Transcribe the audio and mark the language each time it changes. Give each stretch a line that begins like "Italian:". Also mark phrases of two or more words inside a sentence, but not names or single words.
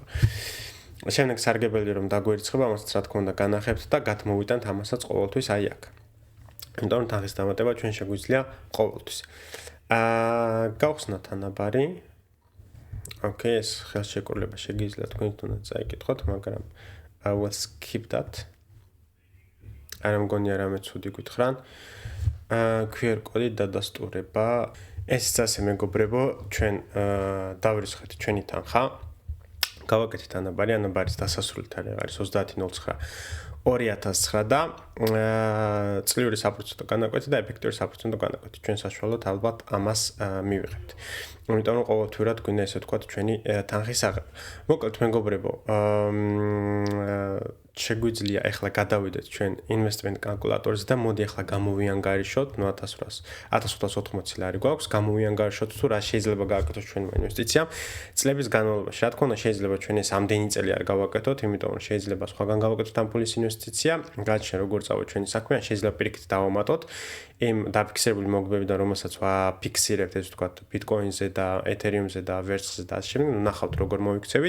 Georgian: შემდეგ სარგებელი რომ დაგვერიცხება, ამასაც რა თქმა უნდა განახებთ და გადმოვიტანთ ამასაც ყოველთვის აი აქ. იმიტომ რომ თანხის დამატება ჩვენ შეგვიძლია ყოველთვის. გავხსნათ ანაბარი. Okay, ეს ხელშეკრულება შეგიძლიათ თქვენ თუნდაც წაიკითხოთ, მაგრამ
English: I will skip that.
Georgian: არ მგონია რამე ცუდი გითხრან. QR კოდი დადასტურება. ეს ასე მეგობრებო, ჩვენ დავრიცხეთ ჩვენი თანხა. გავაკეთეთ ანაბარის დასასრულით არის 30.09 2009 და წლიური საპროცენტო განაკვეთი და ეფექტური საპროცენტო განაკვეთი. ჩვენ საშუალოდ ალბათ ამას მივიღებთ. იმიტომ რომ ყოველთვიურად გვინდა ესე ვთქვათ ჩვენი თანხის აღება. მოკლედ მეგობრებო, შეგვიძლია ახლა გადავიდეთ ჩვენ
English: investment calculator-
Georgian: ზე და მოდი ახლა გამოვიანგარიშოთ, ნუ 1580 ლარი გვაქვს, გამოვიანგარიშოთ თუ რა შეიძლება გააკეთოს ჩვენმა ინვესტიციამ წლების განმავლობაში. რა თქმა უნდა, შეიძლება ჩვენ ეს ამდენი წელი არ გავაკეთოთ, იმიტომ რომ შეიძლება სხვაგან გავაკეთოთ ამ ფულის ინვესტიცია, გაჩნია როგორ წავა ჩვენი საქმე, ან შეიძლება პირიქით დავამატოთ იმ დაფიქსირებული მოგებებიდან, რომელსაც ვაფიქსირებთ, ესე ვთქვათ, Bitcoin-ზე და Ethereum-ზე და Verx-ზე და ასე შემდეგ, ნახავთ როგორ მოიქცევით.